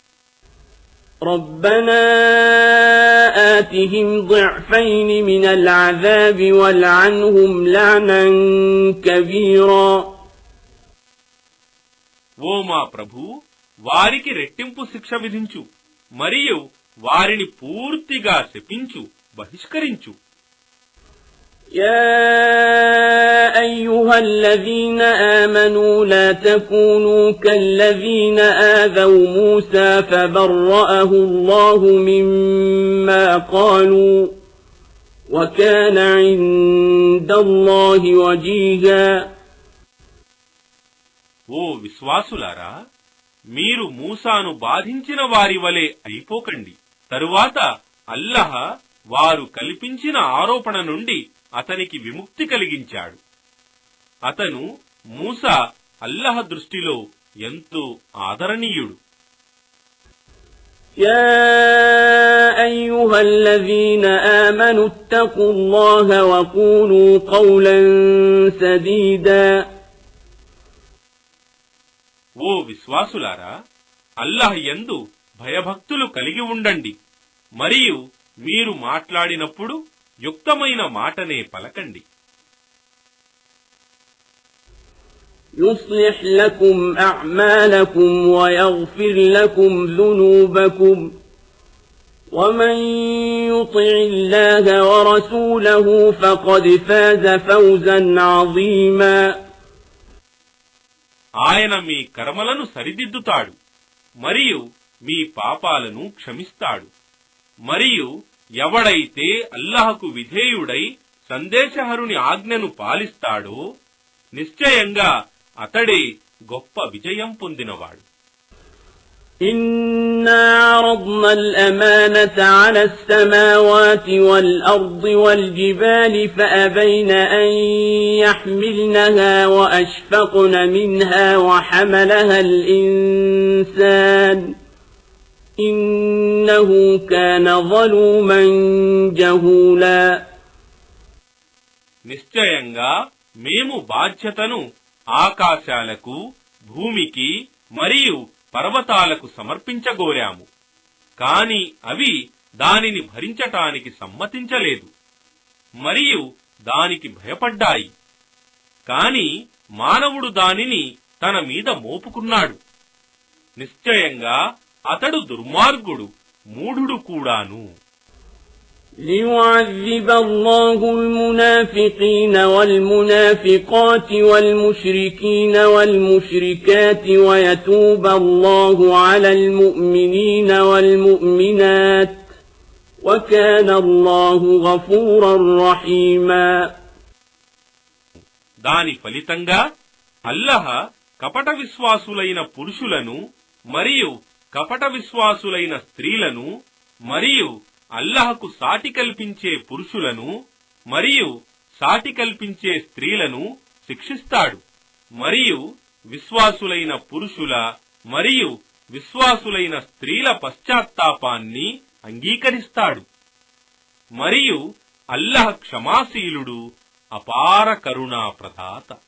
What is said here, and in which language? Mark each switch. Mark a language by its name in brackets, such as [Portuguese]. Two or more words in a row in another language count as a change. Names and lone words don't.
[Arabic] ربنا آتهم ضعفين من العذاب والعنهم لعنا كبيرا. [Telugu] ఓ మా ప్రభూ, వారికి రెట్టింపు శిక్ష విధించు మరియు వారిని పూర్తిగా శపించు, బహిష్కరించు. [Arabic] يا أيها الذين آمنوا لا تكونوا كالذين آذوا موسى فبرأه الله مما قالوا وكان عند الله وجيها. [Telugu] ఓ విశ్వాసులారా, మీరు మూసాను బాధించిన వారి వలె అయిపోకండి. తరువాత అల్లహ వారు కల్పించిన ఆరోపణ నుండి అతనికి విముక్తి కలిగించాడు. అతను మూసా అల్లహ దృష్టిలో ఎంతో ఆదరణీయుడు. [Arabic] يا أيها الذين آمنوا اتقوا الله وقولوا قولا سديدا. [Telugu] ఓ విశ్వాసులారా, అల్లహ యందు భయభక్తులు కలిగి ఉండండి మరియు మీరు మాట్లాడినప్పుడు యుక్తమైన మాటనే పలకండి. [Arabic] يصلح لكم أعمالكم ويغفر لكم ذنوبكم ومن يطع الله ورسوله فقد فاز فوزا عظيما. [Telugu] ఆయన మీ కర్మలను సరిదిద్దుతాడు మరియు మీ పాపాలను క్షమిస్తాడు. మరియు ఎవడైతే అల్లాహకు విధేయుడై సందేశహరుని ఆజ్ఞను పాలిస్తాడో నిశ్చయంగా అతడే గొప్ప విజయం పొందినవాడు. [Arabic] إنا عرضنا الأمانة على السماوات والأرض والجبال فأبين أن يحملنها وأشفقن منها وحملها الإنسان إنه كان ظلوما جهولا. [Telugu] నిశ్చయంగా మేము బాధ్యతను ఆకాశాలకు, భూమికి మరియు పర్వతాలకు సమర్పించగోరాము, కాని అవి దానిని భరించటానికి సమ్మతించలేదు మరియు దానికి భయపడ్డాయి. కాని మానవుడు దానిని తన మీద మోపుకున్నాడు. నిశ్చయంగా అతడు దుర్మార్గుడు, మూఢుడు కూడాను. [Arabic] ليعذب الله المنافقين والمنافقات والمشركين والمشركات ويتوب الله على المؤمنين والمؤمنات وكان الله غفورا رحيما. [Telugu] దాని ఫలితంగా అల్లహ కపట విశ్వాసులైన పురుషులను మరియు కపట విశ్వాసులైన స్త్రీలను మరియు అల్లాహకు సాటి కల్పించే పురుషులను మరియు సాటి కల్పించే స్త్రీలను శిక్షిస్తాడు మరియు విశ్వాసులైన పురుషుల మరియు విశ్వాసులైన స్త్రీల పశ్చాత్తాపాన్ని అంగీకరిస్తాడు మరియు అల్లాహ్ క్షమాశీలుడు అపార కరుణా ప్రదాత.